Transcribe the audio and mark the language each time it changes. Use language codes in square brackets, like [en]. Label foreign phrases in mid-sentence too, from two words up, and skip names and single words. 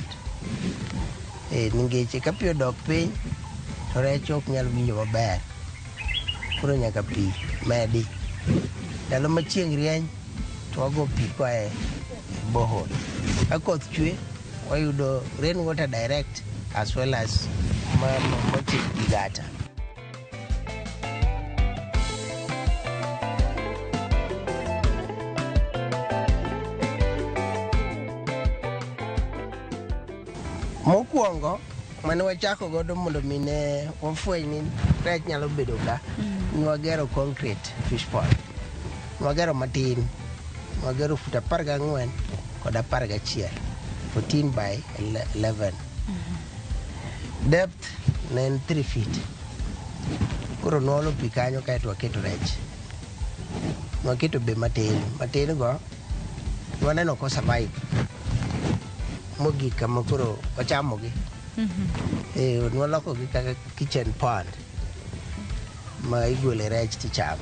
[luo] Ningeche ka pi odok piny to rech ok nyal winjo maber, koro nyaka pi medi. Ndalo ma chieng' rieny to wago pi koa e borehole. Ka koth chwe wayudo [en] rain water direct as well as [luo] wachiko gi gata. Mokwongo mane wachako godo mondo mine wafweny ni rech nyalo bedo ka, ni wagero [en] concrete fish pond. [luo] Wagero matin, wagero fut 14 kod 11, 14 by 11. Depth ne en 3 feet. Koro nuolo pi kanyo kaeto waketo rech. Waketo be matin go waneno ko survive. Mogik kama koro wachamogi. Nwalokogi kaka [en] kitchen pond [luo] ma igole rech tichamo.